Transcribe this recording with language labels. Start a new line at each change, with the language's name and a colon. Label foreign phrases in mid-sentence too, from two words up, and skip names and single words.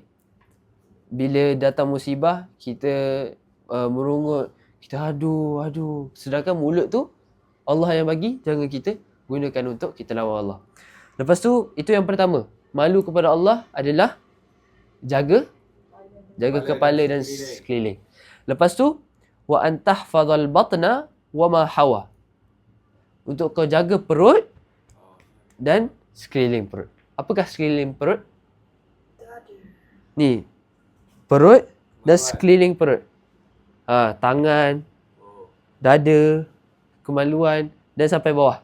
Malay: Bila datang musibah, kita merungut, kita aduh. Sedangkan mulut tu Allah yang bagi, jangan kita gunakan untuk kita lawan Allah. Lepas tu, itu yang pertama. Malu kepada Allah adalah jaga kepala dan sekeliling. Lepas tu,
Arabic: وأن تحفظ البطن وما حوى.
Malay: Untuk kau jaga perut dan sekeliling perut. Apakah sekeliling perut? Ni, perut dan sekeliling perut. Tangan, dada, kemaluan dan sampai bawah.